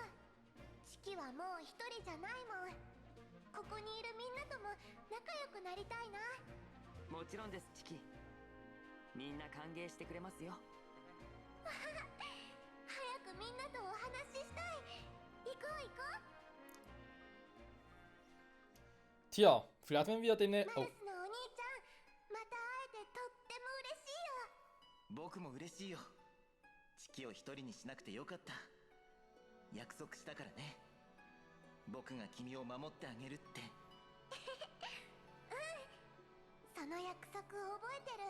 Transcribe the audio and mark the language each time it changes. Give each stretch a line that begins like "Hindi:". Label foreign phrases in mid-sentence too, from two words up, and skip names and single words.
Japanese: チキはもう一人じゃないもん。ここにいるみんなとも仲良くなりたいな。もちろんです、チキ。みんな歓迎してくれますよ。早くみんなとお話ししたい。行こう行こう。
German: Tja, vielleicht wenn wir den...
Japanese: マル Oh, スのお兄ちゃん、また会えてとっても嬉しいよ。僕も嬉しいよ。チキを一人にしなくてよかった。約束したからね。僕が君を守ってあげるって。その約束覚えてる。